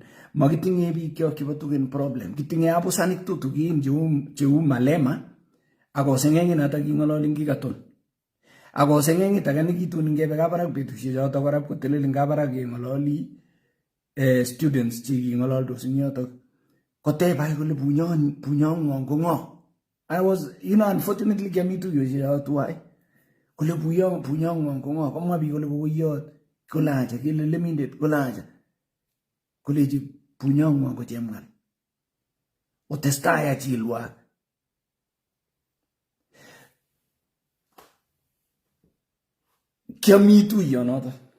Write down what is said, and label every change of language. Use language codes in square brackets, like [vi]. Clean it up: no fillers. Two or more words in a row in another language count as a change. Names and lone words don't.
[kln] Makitinye biik kyok chebo Tugen problem. Kitinye abusanik tutukin cheu Malema ako seng'eng'et noto king'ololin kikaton. Ako seng'eng'et age nekitun ngebe Kabarak betusiek choto kora kotelelin Kabarak keng'ololi students che king'ololdos ing yotok. Kotebay kole bunyong'wong ko ng'o. [en] I was, unfortunately [kln] kiami tuiyosiek choto tuwai. Kole bunyong'wong ko ng'o. Komwa biik kole kokoiyot kolacha kele lemindet kolacha. Kolechi bunyong'wong ko chemwal. Otestai achilwak. Kiami tuiyonoto.